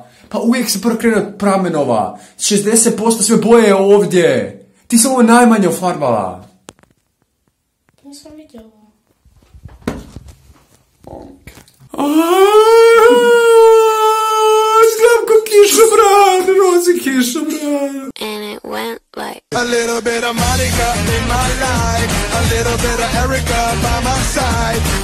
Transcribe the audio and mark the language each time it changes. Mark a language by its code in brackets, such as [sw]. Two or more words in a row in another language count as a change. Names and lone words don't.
[bs] Pa uvijek se prvo krene od pramenova. 60% sve boje je ovdje. Ti sam ovo najmanje ofarbala. Nisam vidjela. Izgledam ko kišobran, rozi kišobran. [en] And it A little bit of Monica in my life, a little bit of Erica by my side.